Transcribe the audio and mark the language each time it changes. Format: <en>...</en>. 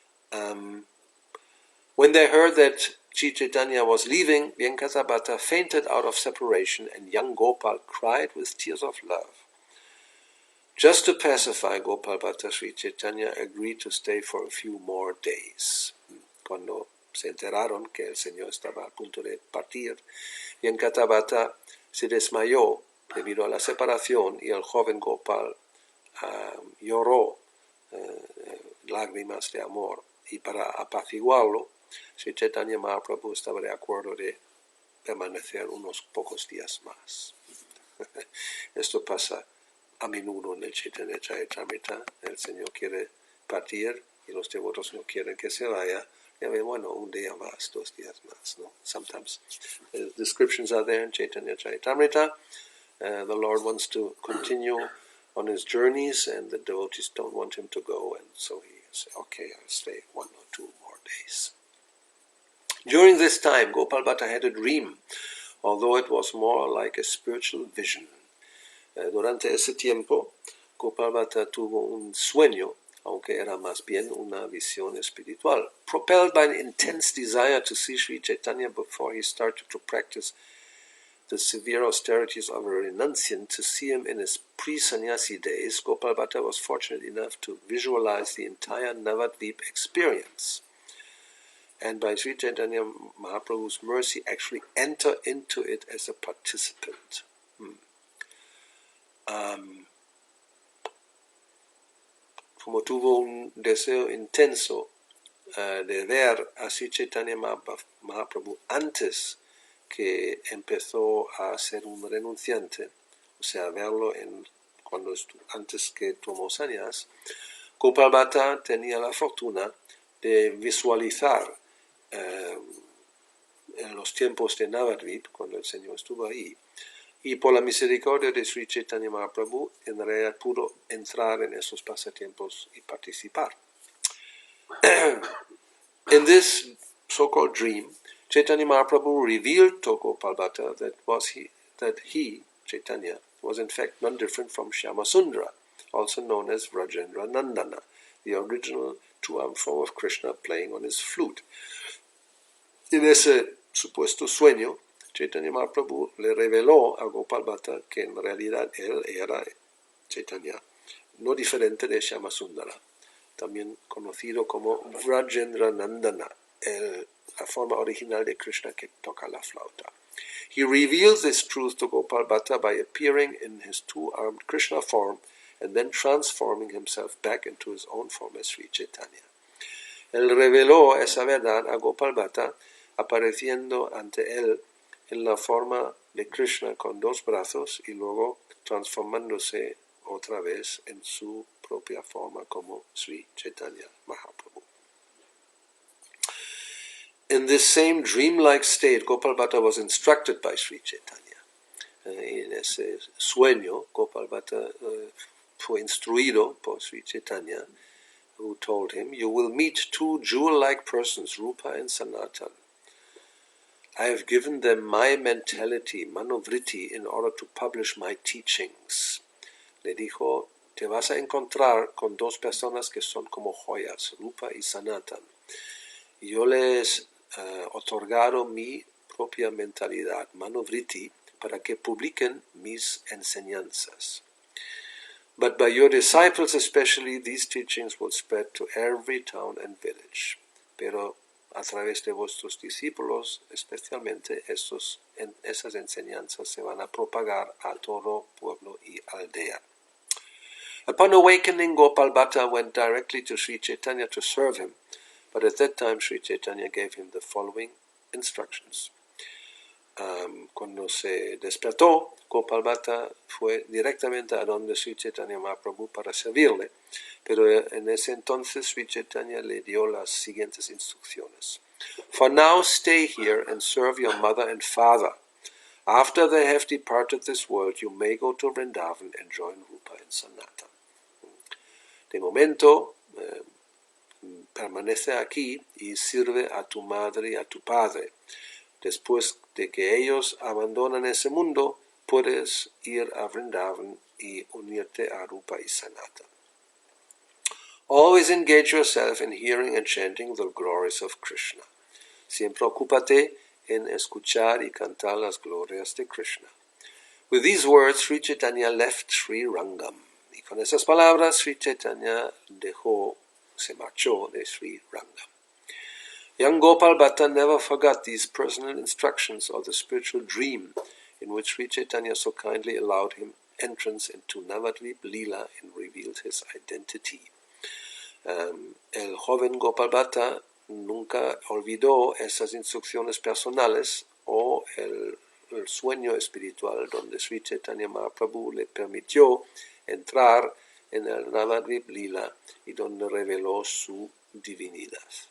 <en>When they heard that Sri Chaitanya was leaving, Venkatapata fainted out of separation, and young Gopal cried with tears of love. Just to pacify Gopal Bhatta, Sri Chaitanya agreed to stay for a few more days.</en> <es>Cuando se enteraron que el Señor estaba a punto de partir, Venkatapata se desmayó debido a la separación, y el joven Gopal lloró lágrimas de amor, y para apaciguarlo, Sri Chaitanya Mahaprabhu estaba de acuerdo de permanecer unos pocos días más. Esto pasa a menudo en el Chaitanya Charitamrita. El Señor quiere partir y los devotos no quieren que se vaya. Bueno, un día más, 2 días más, no?</es> <en>Sometimes the descriptions are there in Chaitanya Charitamrita. The Lord wants to continue on his journeys, and the devotees don't want him to go, and so he says, okay, I'll stay 1 or 2 more days. During this time, Gopal Bhatta had a dream, although it was more like a spiritual vision.</en> <es>Durante ese tiempo, Gopal Bhatta tuvo un sueño, aunque era más bien una visión espiritual,</es> <en>propelled by an intense desire to see Sri Chaitanya before he started to practice the severe austerities of a renunciant to see him in his pre-sannyasi days, Gopal Bhatta was fortunate enough to visualize the entire Navadvip experience. And by Sri Chaitanya Mahaprabhu's mercy, actually enter into it as a participant.</en> <es>Como tuvo un deseo intenso de ver a Sri Chaitanya Mahaprabhu antes que empezó a ser un renunciante, o sea, verlo antes que tomó sannyas, Gopal Bhatta tenía la fortuna de visualizar en los tiempos de Navadvip, cuando el Señor estuvo ahí, y por la misericordia de Sri Chaitanya Mahaprabhu, en realidad pudo entrar en esos pasatiempos y participar.</es> <en>In this so-called dream, Chaitanya Mahaprabhu revealed to Gopal Bhatta that he, Chaitanya, was in fact none different from Shyamasundara, also known as Vrajendra Nandana, the original two-armed form of Krishna playing on his flute.</en> <es>En ese supuesto sueño, Chaitanya Mahaprabhu le reveló a Gopal Bhatta que en realidad él era Chaitanya, no diferente de Shyamasundara, también conocido como Vrajendra Nandana, la forma original de Krishna que toca la flauta.</es> <en>He reveals this truth to Gopal Bhatta by appearing in his two-armed Krishna form and then transforming himself back into his own form as Sri Chaitanya.</en> <es>Él reveló esa verdad a Gopal Bhatta apareciendo ante él en la forma de Krishna con dos brazos y luego transformándose otra vez en su propia forma como Sri Chaitanya Mahaprabhu.</es> <en>In this same dreamlike state, Gopal Bhatta was instructed by Sri Chaitanya.</en> <es>En ese sueño, Gopal Bhatta fue instruido por</es> <en>Sri Chaitanya, who told him, "You will meet two jewel-like persons, Rupa and Sanatan. I have given them my mentality, manovritti, in order to publish my teachings."</en> <es>Le dijo, te vas a encontrar con dos personas que son como joyas, Rupa y Sanatan. Yo les otorgado mi propia mentalidad, manovritti, para que publiquen mis enseñanzas.</es> <en>But by your disciples especially, these teachings will spread to every town and village.</en> <es>Pero a través de vuestros discípulos, especialmente esas enseñanzas se van a propagar a todo pueblo y aldea.</es> <en>Upon awakening, Gopal Bhatta went directly to Sri Chaitanya to serve him, but at that time Sri Chaitanya gave him the following instructions.</en> <es>Cuando se despertó, Gopal Bhatta fue directamente a donde Sri Chaitanya Mahaprabhu para servirle, pero en ese entonces Sri Chaitanya le dio las siguientes instrucciones.</es> <en>For now stay here and serve your mother and father. After they have departed this world, you may go to Vrindavan and join Rupa and Sanatan.</en> <es>De momento, permanece aquí y sirve a tu madre y a tu padre. Después de que ellos abandonan ese mundo, puedes ir a Vrindavan y unirte a Rupa y Sanatan.</es> <en>Always engage yourself in hearing and chanting the glories of Krishna.</en> <es>Siempre ocúpate en escuchar y cantar las glorias de Krishna.</es> <en>With these words, Sri Chaitanya left Sri Rangam.</en> <es>Y con esas palabras, Sri Chaitanya se marchó de Sri Rangam.</es> <en>Young Gopal Bhatta never forgot these personal instructions or the spiritual dream in which Sri Chaitanya so kindly allowed him entrance into Navadvip Leela and revealed his identity.</en> <es>El joven Gopal Bhatta nunca olvidó esas instrucciones personales o el sueño espiritual donde Sri Chaitanya Mahaprabhu le permitió entrar en el Navadvip Leela y donde reveló su divinidad.</es>